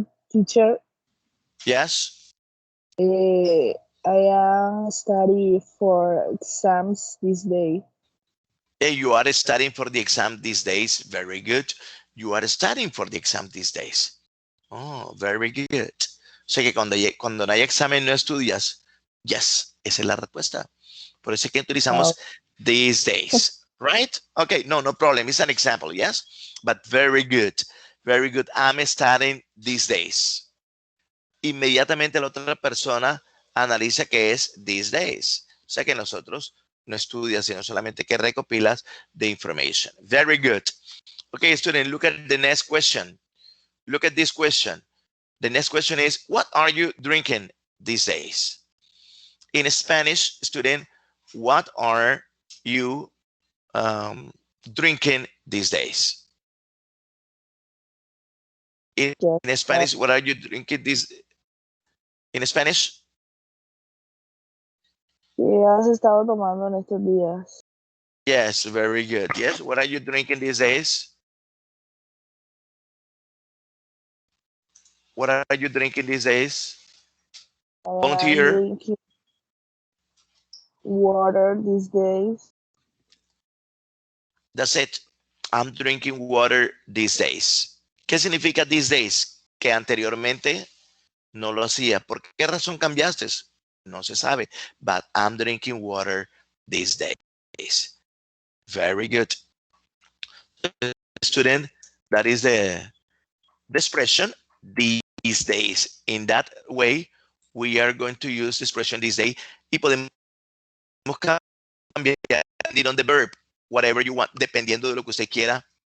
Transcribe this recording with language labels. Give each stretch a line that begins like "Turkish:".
English: Teacher, Yes. I am study for exams this day. Hey, you are studying for the exam these days. Very good. You are studying for the exam these days. Oh, very good.
Spanish: O sea que cuando no hay examen no estudias.
English: Yes,
Spanish: esa es la respuesta. Por eso es que Oh, utilizamos
English: these days, right? Okay, no problem. It's an example, yes? But very good. Very good. I'm studying these days.
Spanish: Inmediatamente la otra persona analiza qué es
English: these days.
Spanish: O sea que nosotros no estudias, sino solamente que recopilas
English: the information. Very good. Okay, student, look at the next question. Look at this question. The next question is, what are you drinking these days? In Spanish, student, what are you drinking these days? In yes, Spanish, what are you drinking this? In Spanish?
Spanish: ¿qué has estado tomando en estos días?
English: Yes, very good. Yes, what are you drinking these days? What are you drinking these days? I Don't am hear. drinking water these days. That's it. I'm drinking water these days.
Spanish: ¿Qué significa
English: these days?
Spanish: Que anteriormente no lo hacía. ¿Por qué razón cambiaste? No se sabe.
English: But I'm drinking water these days. Very good. Student, that is the expression these days. In that way, we are going to use the expression this day
Spanish: y podemos cambiar
English: on the verb, whatever you want,
Spanish: dependiendo de lo que usted quiera.